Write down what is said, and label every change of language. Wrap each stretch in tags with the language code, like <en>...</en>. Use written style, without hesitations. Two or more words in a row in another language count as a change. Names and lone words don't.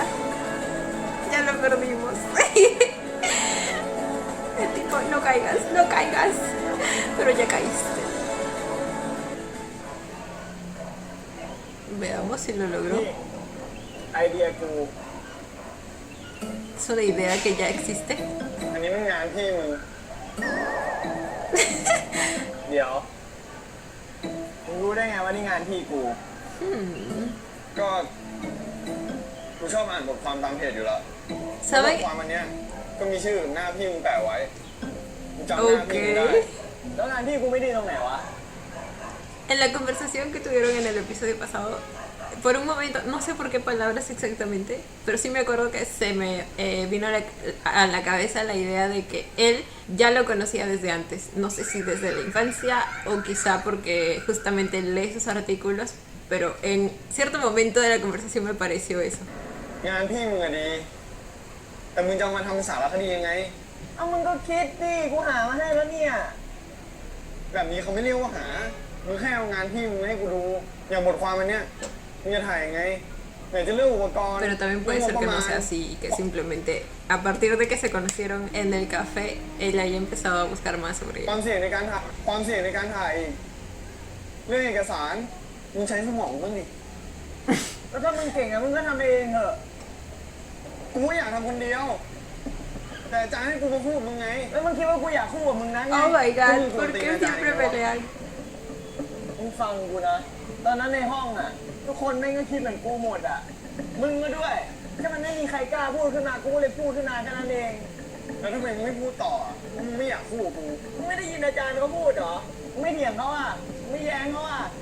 <es>Ya lo perdimos. El tipo, no caigas, no caigas. Pero ya caíste. Veamos si lo logró.</es> <th>ไอเดียกู</th> <es>Es una idea que ya existe.</es> <th>อันนี้มันงานพี่มึง เดี๋ยว มึงรู้ได้ไงว่านี่งานพี่กู ก็กูชอบอ่านบทความตามเพจอยู่แล้วบท</th> <es>¿Sabe?</es> <th>ความอันเนี้ยก็มีชื่อหน้าพี่มึงแปะไว้มึงจำหน้าพี่มึงได้</th> <es>Ok.</es> <th>แล้วงานพี่กูไม่ดีตรงไหนวะ</th> <es>En la conversación que tuvieron en el episodio pasado, por un momento, no sé por qué palabras exactamente, pero sí me acuerdo que se me vino a la cabeza la idea de que él ya lo conocía desde antes. No sé si desde la infancia o quizá porque justamente lee sus artículos, pero en cierto momento de la conversación me pareció eso.</es> <th>งานพี่มึงอะดี แต่มึงจะเอามาทำสารคดียังไง เอามึงก็คิดดิกูหามาให้แล้วเนี่ย แบบนี้เขาไม่เรียกว่าหา มึงแค่เอางานพี่มึงมาให้กูดู อย่างบทความอันเนี้ยมึงจะถ่ายยังไงไหนจะเรื่องอุปกรณ์</th> <es>Pero también puede ser que no sea así y que simplemente a partir de que se conocieron en el café, él haya empezado a buscar más sobre</es> <th>ความ</th> <es>ella.</es> <th>เสี่ยงในการถ่ายความเสี่ยงในการถ่ายอีกเรื่องเอกสารมึงใช้สมองบ้างดิ แล้วถ้ามึงเก่งอะมึงก็ทำเองเถอะ กูอยากทำคนเดียว แต่อาจารย์ให้กูมาพูดมึงไง แล้วมึงคิดว่ากูอยากคู่กับมึงนะไง</th> <en>Oh my god,</en> <es>¿por qué siempre pelean?</es> <th>มึงฟังกูนะ ตอนนั้นในห้องอะทุกคนแม่งก็คิดเหมือนกูหมดอะมึงก็ด้วยแค่มันไม่มีใครกล้าพูดขึ้นมากูก็เลยพูดขึ้นมาแค่นั้นเอง แล้วทำไมมึงไม่พูดต่อมึงไม่อยากพูดกับกู มึงไม่ได้ยินอาจารย์เขาพูดเหรอมึงไม่เถียงเขาอะมึงไม่แย้งเขาอะ</th>